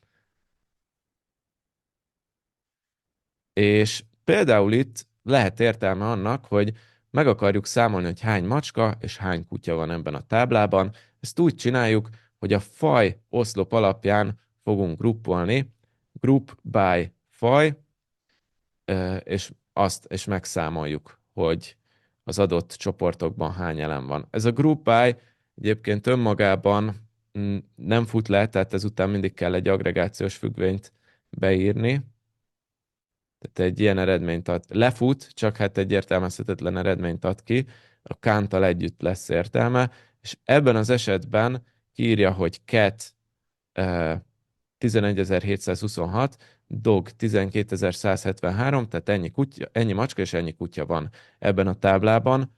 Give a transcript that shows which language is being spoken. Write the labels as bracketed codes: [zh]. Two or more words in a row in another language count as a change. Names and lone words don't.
[hu] És például itt lehet értelme annak, hogy meg akarjuk számolni, hogy hány macska és hány kutya van ebben a táblában. Ezt úgy csináljuk, hogy a faj oszlop alapján fogunk gruppolni, [en] group by [hu] faj, és megszámoljuk, hogy az adott csoportokban hány elem van. Ez a [en] group by [hu] egyébként önmagában nem fut le, tehát ezután mindig kell egy agregációs függvényt beírni. Tehát egy ilyen eredményt ad. Lefut, csak hát egy értelmezhetetlen eredményt ad ki, a counttal együtt lesz értelme, és ebben az esetben kiírja, hogy cat 11.726, dog 12.173, tehát ennyi macska és ennyi kutya van ebben a táblában.